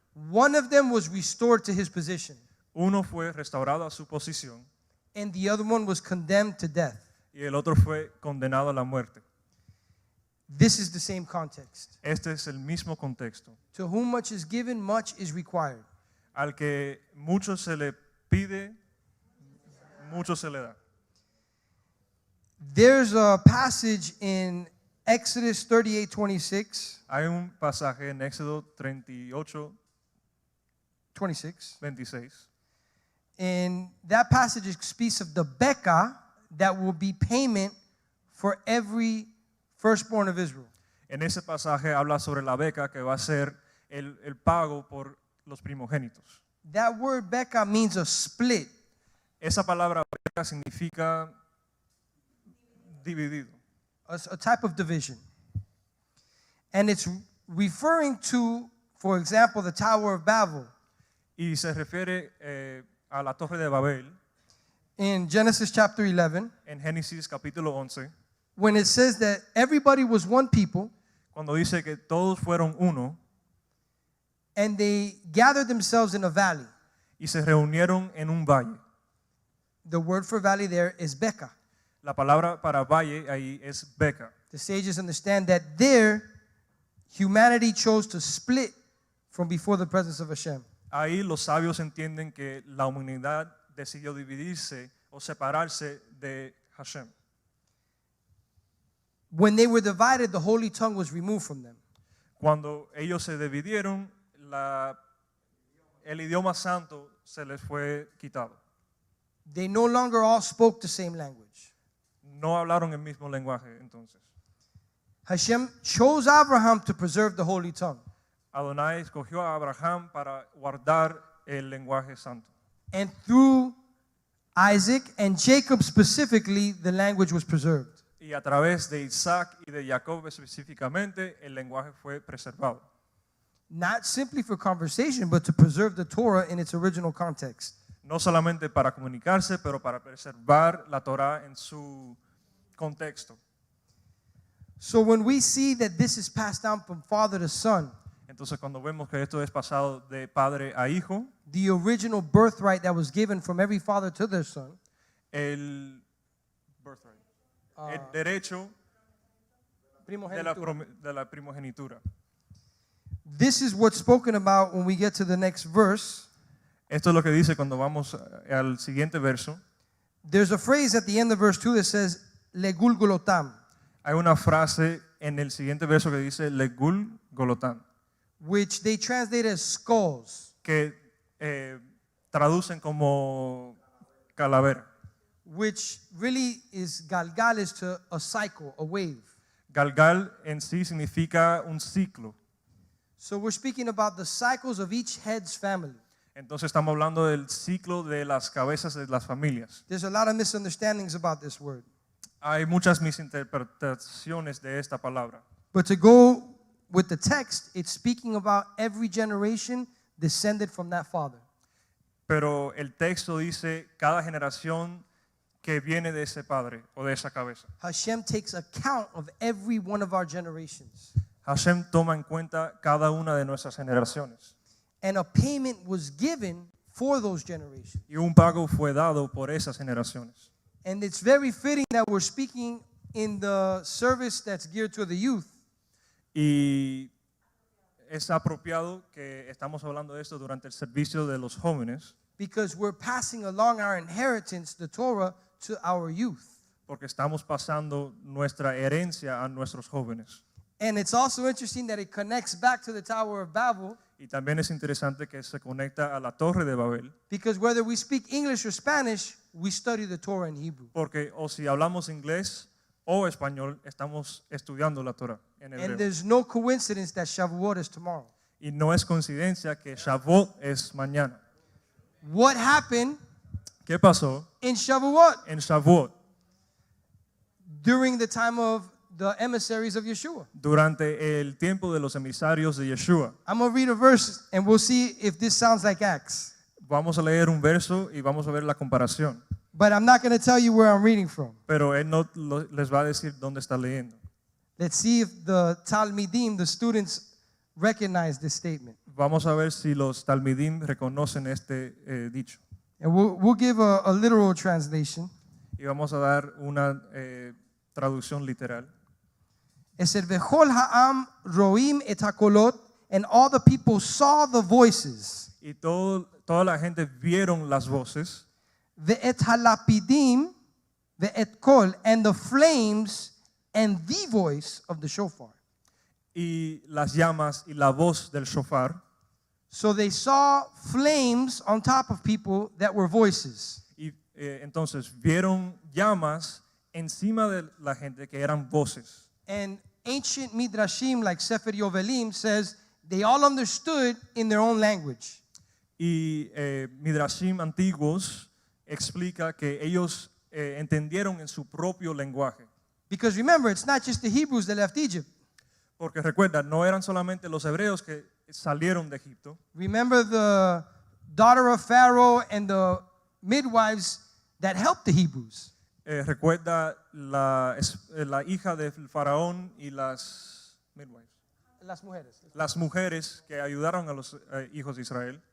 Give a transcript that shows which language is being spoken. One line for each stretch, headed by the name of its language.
English: One of them was restored to his position,
Spanish: Uno fue restaurado a su posición
English: and the other one was condemned to death.
Spanish: y el otro fue condenado a la muerte.
English: This is the same context.
Spanish: Este es el mismo contexto.
English: To whom much is given, much is required.
Spanish: Al que mucho se le pide, mucho se le da.
English: There's a passage in Exodus 38:26.
Spanish: Hay un pasaje en Éxodo 38,
English: 26.
Spanish: 26.
English: And that passage speaks of the Becca that will be payment for every firstborn of Israel.
Spanish: En ese pasaje habla sobre la beca que va a ser el pago por los primogénitos.
English: That word Becca means a split.
Spanish: Esa palabra beca significa dividido.
English: A type of division. And it's referring to, for example, the Tower of Babel.
Spanish: Y se refiere a la Torre de Babel
English: In Genesis chapter 11,
Spanish: en Génesis capítulo 11,
English: when it says that everybody was one people
Spanish: cuando dice que todos fueron uno
English: and they gathered themselves in a valley.
Spanish: y se reunieron en un valle.
English: The word for valley there is Becca.
Spanish: La palabra para valle ahí es beca.
English: The sages understand that there humanity chose to split from before the presence of Hashem.
Spanish: Ahí los sabios entienden que la humanidad decidió dividirse o separarse de Hashem.
English: When they were divided, the holy tongue was removed from them.
Spanish: Cuando ellos se dividieron, el idioma santo se les fue quitado.
English: They no longer all spoke the same language.
Spanish: No hablaron el mismo lenguaje entonces.
English: Hashem chose Abraham to preserve the holy tongue.
Spanish: Adonai escogió a Abraham para guardar el lenguaje santo.
English: And through Isaac and Jacob specifically, the language was preserved.
Spanish: Y a través de Isaac y de Jacob específicamente, el lenguaje fue preservado.
English: Not simply for conversation, but to preserve the Torah in its original context.
Spanish: No solamente para comunicarse, pero para preservar la Torah en su contexto.
English: So when we see that this is passed down from father to son,
Spanish: Entonces cuando vemos que esto es pasado de padre a hijo,
English: the original birthright that was given from every father to their son,
Spanish: el derecho de la primogenitura.
English: this is what's spoken about when we get to the next verse.
Spanish: Esto es lo que dice cuando vamos al siguiente verso.
English: There's a phrase at the end of verse 2 that says, Legul Golotam,
Spanish: Hay una frase en el siguiente verso que dice Legul Golotam,
English: which they translate as skulls,
Spanish: que traducen como calavera.
English: which really is galgal is to a cycle, a wave.
Spanish: Galgal en sí significa un ciclo.
English: So we're speaking about the cycles of each head's family.
Spanish: Entonces estamos hablando del ciclo de las cabezas de las familias.
English: There's a lot of misunderstandings about this word.
Spanish: Hay muchas misinterpretaciones de esta palabra.
English: But to go with the text, it's speaking about every generation descended from that father.
Spanish: Pero el texto dice cada generación que viene de ese padre o de esa cabeza.
English: Hashem takes account of every one of our generations.
Spanish: Hashem toma en cuenta cada una de nuestras generaciones.
English: And a payment was given for those generations.
Spanish: Y un pago fue dado por esas generaciones.
English: And it's very fitting that we're speaking in the service that's geared to the youth,
Spanish: Y es apropiado que estamos hablando de esto durante el servicio de los jóvenes,
English: because we're passing along our inheritance, the Torah, to our youth.
Spanish: porque estamos pasando nuestra herencia a nuestros jóvenes.
English: And it's also interesting that it connects back to the Tower of Babel,
Spanish: Y también es interesante que se conecta a la Torre de Babel,
English: because whether we speak English or Spanish, we study the Torah in Hebrew.
Spanish: porque o si hablamos inglés o español, estamos estudiando la Torah en
English: And
Spanish: hebreo.
English: there's no coincidence that Shavuot is tomorrow.
Spanish: Y no es coincidencia que Shavuot es mañana.
English: What happened
Spanish: ¿Qué pasó
English: in Shavuot
Spanish: en Shavuot
English: during the time of the emissaries of Yeshua?
Spanish: durante el tiempo de los emisarios de Yeshua?
English: I'm going to read a verse and we'll see if this sounds like Acts.
Spanish: Vamos a leer un verso y vamos a ver la comparación.
English: But I'm not going to tell you where I'm reading from.
Spanish: Pero él no les va a decir dónde está leyendo.
English: Let's see if the Talmidim, the students, recognize this statement.
Spanish: Vamos a ver si los talmidim reconocen este dicho.
English: And we'll give a literal translation.
Spanish: Y vamos a dar una traducción literal.
English: It said,
Hebrew: V'chol ha'am roim et hakolot,
English: and all the people saw the voices.
Spanish: Y toda la gente vieron las voces
Hebrew: Ve'et halapidim, ve'et kol,
English: and the flames and the voice of the shofar.
Spanish: y las llamas y la voz del shofar.
English: So they saw flames on top of people that were voices.
Spanish: Y entonces vieron llamas encima de la gente que eran voces.
English: And ancient midrashim like Sefer Yovelim says they all understood in their own language.
Spanish: Y Midrashim antiguos explica que ellos entendieron en su propio lenguaje.
English: Because remember, it's not just the Hebrews that left Egypt.
Spanish: Porque recuerda, no eran solamente los hebreos que salieron de Egipto.
English: Remember the daughter of Pharaoh and the midwives that helped the Hebrews.
Spanish: Recuerda la hija del faraón y las midwives, las mujeres que ayudaron a los hijos de Israel.